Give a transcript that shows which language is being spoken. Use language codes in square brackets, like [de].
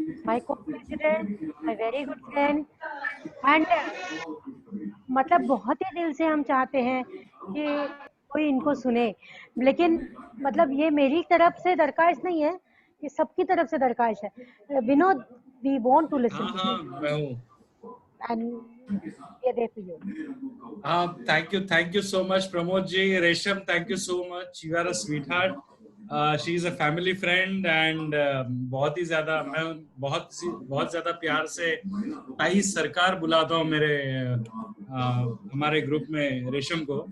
[en] My co-president, my very good friend, and [hi] मतलब बहुत ही दिल से हम चाहते हैं कि कोई इनको सुने, लेकिन मतलब ये मेरी तरफ से दरखास्त नहीं है, ये सबकी तरफ से दरखास्त है। [en] Vinod, we want to listen to you. [hi] मैं हूँ। [en] And we are there for you. Thank you so much, Pramod ji. Resham, thank you so much. You are a sweetheart. She is a family friend and [hi] बहुत ही ज्यादा मैं बहुत ज्यादा प्यार से ताई सरकार बुलाता हूँ मेरे हमारे ग्रुप में रेशम को।